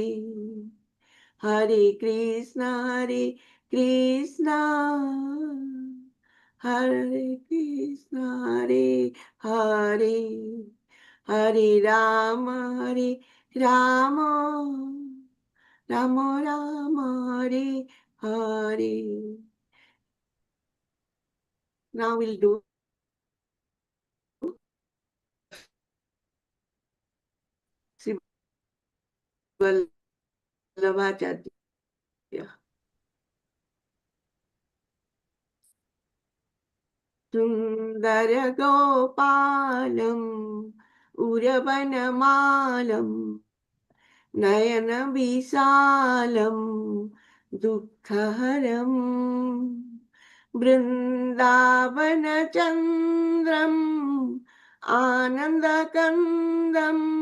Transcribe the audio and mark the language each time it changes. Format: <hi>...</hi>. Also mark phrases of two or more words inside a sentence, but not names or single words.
<sa>हरे कृष्ण कृष्ण हरे कृष्ण हरे हरे। हरे राम राम राम राम हरे हरे।</sa> <en>Now we'll do Sri Vallabhacharya.</en> <sa>सुंदर गोपालम उरवनमालम नयन विशालम दुःखहरम वृंदावन चंद्रम आनंदकंदम</sa>